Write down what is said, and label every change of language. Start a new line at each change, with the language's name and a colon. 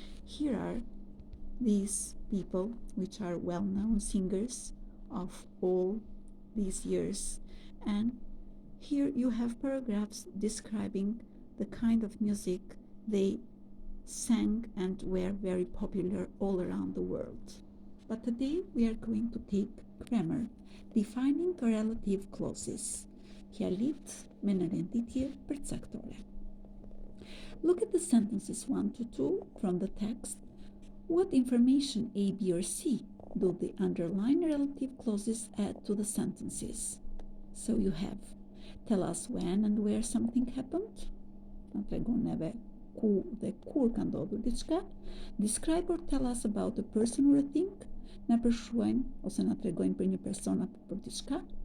English: Here are these people which are well-known singers of all these years, and here you have paragraphs describing the kind of music they sang and were very popular all around the world. But today we are going to take grammar, defining relative clauses.
Albanian: Kl.8 me në renditje përcaktore.
English: Look at the sentences 1 to 2 from the text. What information A, B, or C do the underlined relative clauses add to the sentences? So you have tell us when and where something happened.
Albanian: Na tregon neve ku dhe kur ka ndodhur diçka.
English: Describe or tell us about a person or a thing.
Albanian: Na përshkruajnë ose na tregojnë për një person apo për diçka.